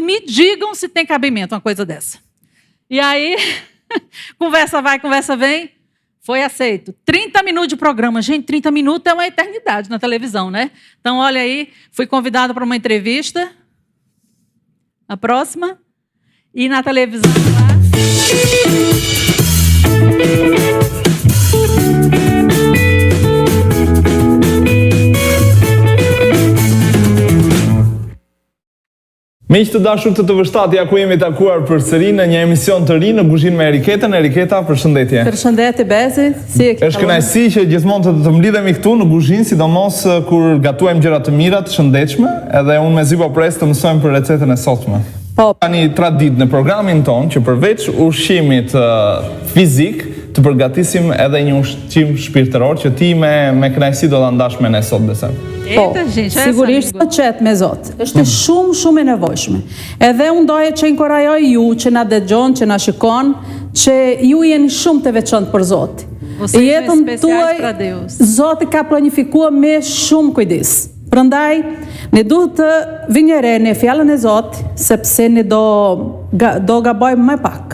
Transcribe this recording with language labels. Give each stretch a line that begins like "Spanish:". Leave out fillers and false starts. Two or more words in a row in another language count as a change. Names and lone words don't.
Portuguese: Me digam se tem cabimento uma coisa dessa. E aí, conversa vai, conversa vem, foi aceito. 30 minutos de programa. Gente, 30 minutos é uma eternidade na televisão, né? Então, olha aí, fui convidada para uma entrevista. A próxima. E na televisão lá.
Albanian: Miq të dashur të vështatja ku jemi takuar përsëri në një emision të ri në kuzhinë me Eriketën. Eriketa, përshëndetje. Përshëndetje Bezi, si e ke? Është kënaqësi që gjithmonë të mblidhemi këtu në kuzhinë, sidomos kur gatuajmë gjëra të mira, të shëndetshme, edhe unë mezi po pres të mësojmë për recetën e sotme. Po. Tani traditë në programin ton që përveç ushqimit fizik, të përgatisim edhe një ushqim shpirtëror që ti me kënaqësi do ta ndash me ne sot besoj.
Portuguese: Eita, gente,
Albanian: sigurisht të qetë me Zot. Është shumë e nevojshme. Edhe unë doje që inkurajoj ju që na dëgjon, që na shikon, që ju jeni shumë të veçantë për Zot. Jetën tuaj Zoti ka planifikuar me shumë kujdes. Prandaj ne duhet të vinjere në fjalën e Zot, sepse ne do gabojmë më pak.